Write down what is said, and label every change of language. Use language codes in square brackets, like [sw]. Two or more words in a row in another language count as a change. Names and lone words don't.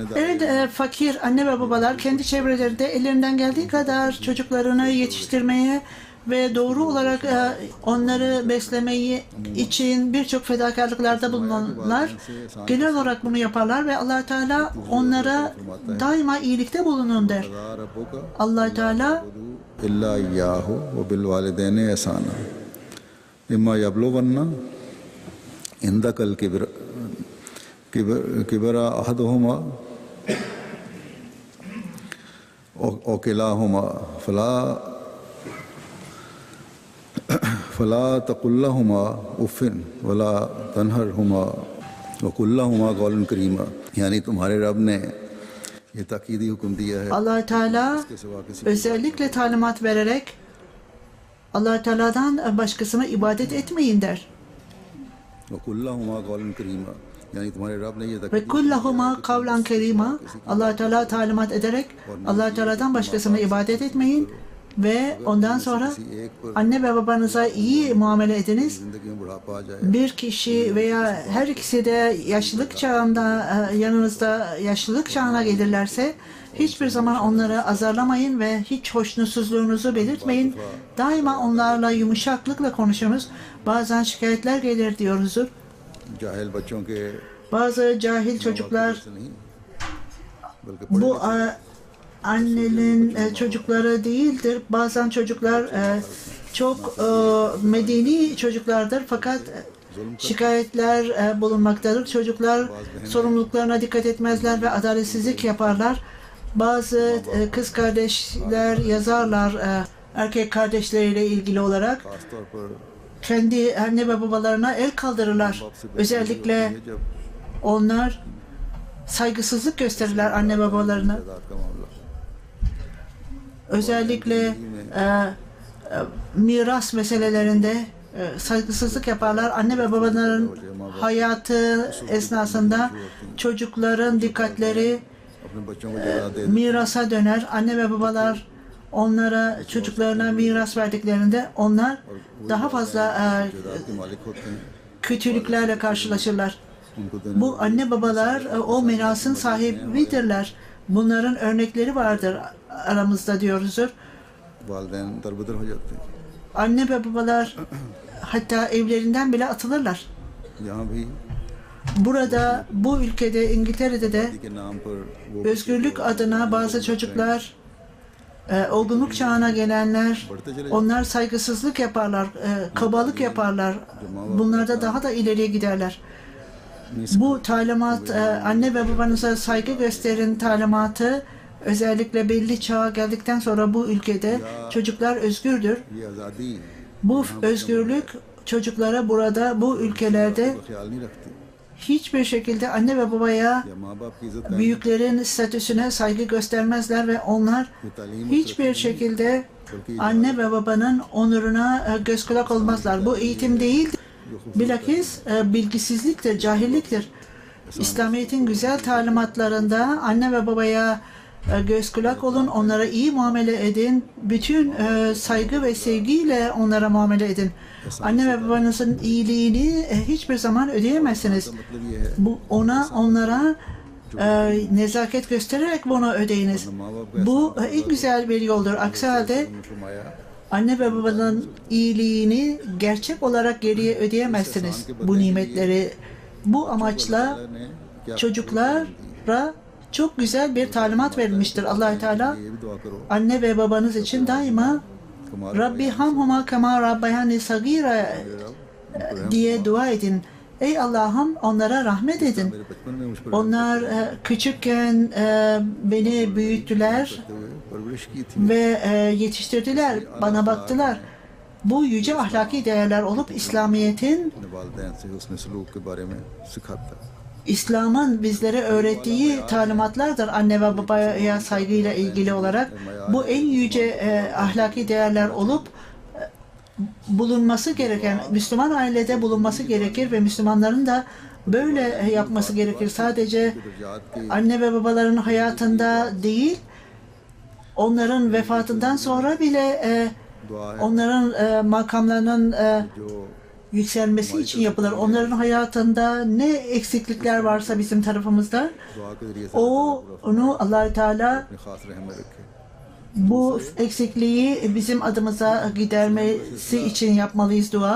[tr] Evet, fakir anne ve babalar kendi çevrelerinde ellerinden geldiği kadar çocuklarını yetiştirmeye ve doğru olarak onları beslemeyi için birçok fedakarlıklarda bulunanlar genel olarak bunu yaparlar ve Allah Teala onlara daima iyilikte bulunun der. Allah Teala [ar] إلا إياه وبالوالدين إحسانا إما يبلغن عندك الكبر أحدهما أو كلاهما فلا تقل لهما أف ولا تنهرهما وقل لهما قولا كريما. [ur] یعنی تمہارے رب نے یہ تاکیدی حکم دیا ہے [tr] Allah Teala [ur] اس کے سوا کسی [tr] özellikle talimat vererek Allah Teala'dan başkasına ibadet etmeyin der. [ar] وقل لهما قولا كريما [ur] یعنی تمہارے رب نے یہ [ar] وقل لهما قولا كريما, [tr] Allah Teala talimat ederek Allah Teala'dan başkasına ibadet etmeyin ve ondan sonra anne ve babanıza iyi muamele ediniz. [ur] زندگی میں بڑھاپا آ جائے [tr] Bir kişi veya her ikisi de yaşlılık çağında yanınızda yaşlılık çağına gelirlerse hiçbir zaman onları azarlamayın ve hiç hoşnutsuzluğunuzu belirtmeyin. Daima onlarla yumuşaklıkla konuşunuz. Bazen şikayetler gelir diyoruzdur. [ur] جاہل بچوں کے [tr] Bazı cahil çocuklar [ur] سے نہیں بلکہ [tr] bu annenin çocukları değildir. Bazen çocuklar çok medeni çocuklardır fakat şikayetler bulunmaktadır. Çocuklar sorumluluklarına dikkat etmezler ve adaletsizlik yaparlar. Bazı kız kardeşler yazarlar erkek kardeşleriyle ilgili olarak [ur] خاص طور پر [tr] kendi anne ve babalarına el kaldırırlar. Özellikle [ur] जब [tr] onlar saygısızlık gösterirler anne babalarına. [ur] جائیداد کا معاملہ [tr] Özellikle miras meselelerinde saygısızlık yaparlar. Anne ve babaların hayatı esnasında çocukların dikkatleri [ur] اپنے بچوں کو جگہ دے [tr] mirasa döner. Anne ve babalar onlara, çocuklarına miras verdiklerinde onlar daha fazla [ur] جائیداد کے مالک ہوتے ہیں [tr] kötülüklerle karşılaşırlar. [ur] ان کو دینے [tr] Bu anne babalar o mirasın sahibidirler. Bunların örnekleri vardır aramızda diyoruzdur. [ur] والدین دربدر ہو جاتے ہیں [tr] Anne ve babalar hatta evlerinden bile atılırlar. [ur] یہاں بھی [tr] Burada, bu ülkede, İngiltere'de de [ur] کے نام پر وہ [tr] özgürlük adına bazı çocuklar, olgunluk çağına gelenler, onlar saygısızlık yaparlar, kabalık yaparlar. Bunlarda daha da ileriye giderler. Bu talimat, anne ve babanıza saygı gösterin talimatı, özellikle belli çağa geldikten sonra bu ülkede çocuklar özgürdür. [ur] یہ آزادی [tr] Bu özgürlük çocuklara burada, bu ülkelerde [ur] کا خیال نہیں رکھتی [tr] hiçbir şekilde anne ve babaya, [ur] یا ماں باپ کی عزت [tr] büyüklerin statüsüne saygı göstermezler ve onlar hiçbir şekilde anne ve babanın onuruna göz kulak olmazlar. Bu eğitim değil, bilakis bilgisizliktir, cahilliktir. İslamiyet'in güzel talimatlarında anne ve babaya göz kulak olun, onlara iyi muamele edin, bütün saygı ve sevgiyle onlara muamele edin. Anne ve babanızın iyiliğini hiçbir zaman ödeyemezsiniz. [ur] مطلب یہ ہے [tr] Bu onlara nezaket göstererek bunu ödeyiniz. Bu en güzel bir yoldur. Aksi halde [ur] फरमाया [tr] anne ve babanın iyiliğini gerçek olarak geriye ödeyemezsiniz. Bu nimetleri, bu amaçla [ur] نے کیا [tr] çocuklara çok güzel bir talimat verilmiştir. Allah-u Teala [ur] یہ بھی دعا کرو [tr] anne ve babanız için daima [ar] رب ارحمهما كما ربياني صغيرا [tr] diye dua edin. Ey Allah'ım onlara rahmet edin. [ur] میرے بچپن میں مجھ پر [tr] Onlar küçükken beni büyüttüler [ur] ہوئے پرورش کی تھی [tr] ve yetiştirdiler, bana baktılar. Bu yüce ahlaki değerler olup İslamiyet'in, [ur] اپنے والدین سے اس نے سلوک کے بارے میں سکھاتا [tr] İslam'ın bizlere öğrettiği talimatlardır anne ve babaya saygıyla ilgili olarak. Bu en yüce ahlaki değerler olup bulunması gereken, Müslüman ailede bulunması gerekir ve Müslümanların da böyle yapması gerekir. Sadece anne ve babaların hayatında değil, onların vefatından sonra bile [ur] دعا ہے [tr] onların makamlarının [ur] जो [tr] yükselmesi için yapılır. Onların hayatında ne eksiklikler varsa bizim tarafımızda, [ur] دعا کے ذریعے سے [tr] onu Allah-u Teala [ur] اپنی خاص رحمت رکھے [tr] bu eksikliği bizim adımıza gidermesi için yapmalıyız dua.